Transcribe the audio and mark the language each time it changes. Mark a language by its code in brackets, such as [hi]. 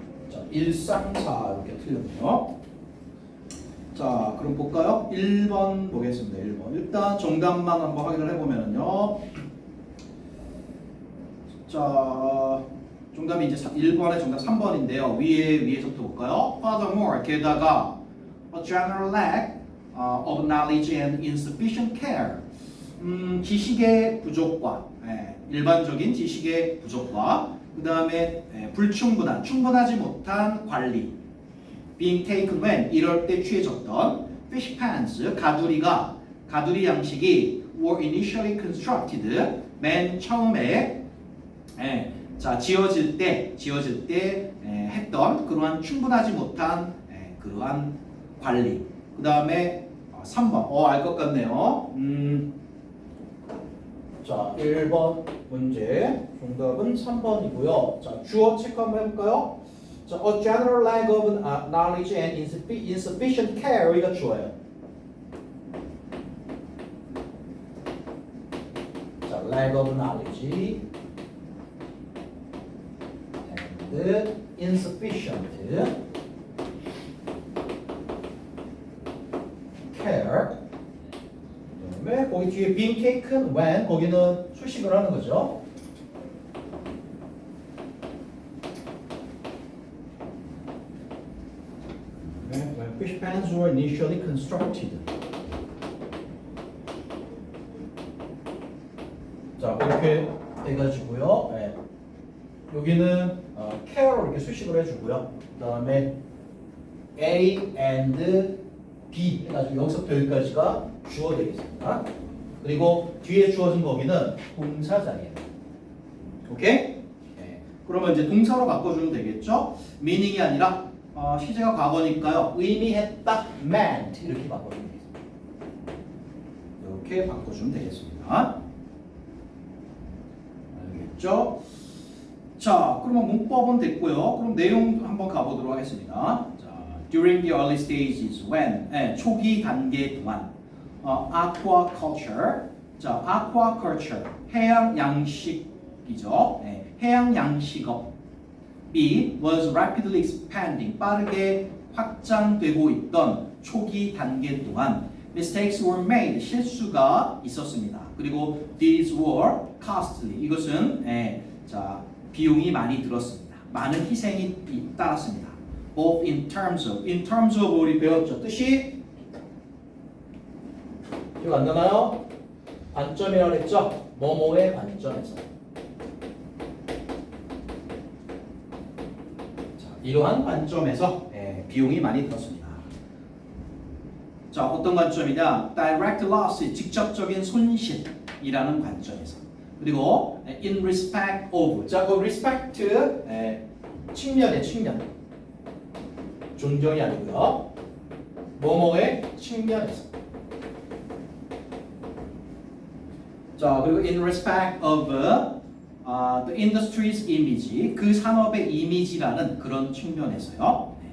[ko] 자, 1, 3, 4 이렇게 틀렸네요. 자, 그럼 볼까요? 1번 보겠습니다. 1번. 일단 정답만 한번 확인을 해보면요. 자, 정답이 이제 1번의 정답 3번인데요. 위에서부터 볼까요? [en] Furthermore, [ko] 게다가 [en] a general lack of knowledge and insufficient care. [ko] 지식의 부족과 일반적인 지식의 부족과 그 다음에 불충분한, 충분하지 못한 관리. [en] being taken when [ko] 이럴 때 취해졌던 [en] fish pans [ko] 가두리 양식이 [en] were initially constructed [ko] 맨 처음에 자 지어질 때 했던 그러한 충분하지 못한 그러한 관리. 그 다음에 3번 알 것 같네요. 자, 1번 문제 정답은 3번이고요. 자, 주어 체크 한번 해볼까요? [en] 자, a general lack of knowledge and insufficient care [ko] 여기가 주어예요. [en] 자, lack of knowledge and insufficient care. [ko] 그다음에 거기 뒤에 [en] being taken when [ko] 거기는 수식을 하는 거죠. [en] When fish pans were initially constructed. [ko] 자, 이렇게 돼가지고요. 여기는 care로 이렇게 수식을 해주고요. 그다음에 A and B 해가지고 여기서부터 여기까지가 주어 되겠습니다. 그리고 뒤에 주어진 거기는 동사 자리예요. 오케이? 그러면 이제 동사로 바꿔주면 되겠죠? meaning이 아니라 시제가 과거니까요. 의미했다, meant 이렇게 바꿔주면 되겠습니다. 이렇게 바꿔주면 되겠습니다. 알겠죠? 자, 그러면 문법은 됐고요. 그럼 내용 한번 가보도록 하겠습니다. 자, [en] during the early stages when [ko] 초기 단계 동안 [en] aquaculture 자 aquaculture [ko] 해양 양식이죠. 해양 양식업 B [en] was rapidly expanding [ko] 빠르게 확장되고 있던 초기 단계 동안 [en] mistakes were made [ko] 실수가 있었습니다. 그리고 [en] these were costly [ko] 이것은 자 비용이 많이 들었습니다. 많은 희생이 따랐습니다. [en] both in terms of [ko] 우리 배웠죠. 뜻이 기억 안 나나요? 관점이라고 했죠? 뭐뭐의 관점에서 자, 이러한 관점에서 비용이 많이 들었습니다. 자, 어떤 관점이냐? [en] direct loss, [ko] 직접적인 손실이라는 관점에서. 그리고 [en] in respect of. [ko] 자, 그 respect 측면의 측면. 존경이 아니고요. 뭐뭐의 측면에서. 자, 그리고 [en] in respect of the industry's image, [ko] 그 산업의 이미지라는 그런 측면에서요.